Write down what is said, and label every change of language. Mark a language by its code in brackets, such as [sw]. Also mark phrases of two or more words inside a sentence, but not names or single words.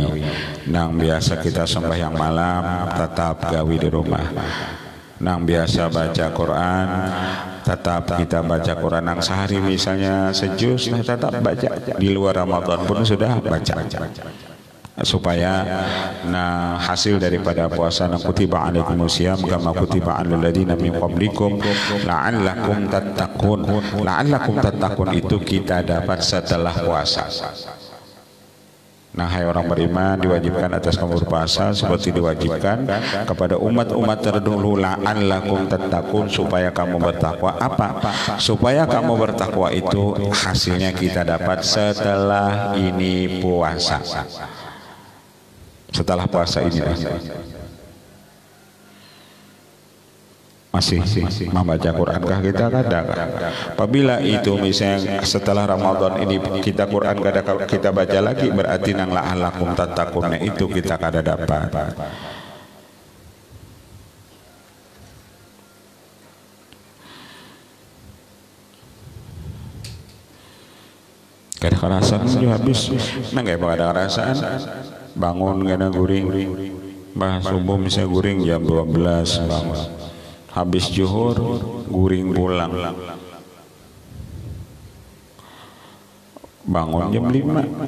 [bjn] Nang biasa kita sembahyang malam tetap gawi di rumah. Nang biasa baca Quran tetap kita baca Quran. Nang sehari misalnya sejus tetap baca, di luar Ramadan pun sudah baca. Supaya hasil daripada puasa [ar] كتب عليكم الصيام كما كتب على الذين من قبلكم لعلكم تتقون. لعلكم تتقون [bjn] itu kita dapat setelah puasa. [id] Nah, hai orang beriman, diwajibkan atas kamu berpuasa seperti diwajibkan kepada umat-umat terdahulu. [ar] لعلكم تتقون, [id] supaya kamu bertakwa. [bjn] Apa? Supaya kamu bertakwa itu hasilnya kita dapat setelah ini puasa. Setelah puasa ini masih membaca Quran kah kita kadang. Apabila itu misalnya setelah Ramadan ini kita Quran kadang kita baca lagi, berarti nang [ar] لعلكم تتقون [bjn] itu kita kada dapat. Kada kerasaan juga habis. Nang kayak ada kerasaan bangun kena guring, bah subuh misalnya guring jam 12 bangun, habis zuhur guring pulang, bangun jam 5.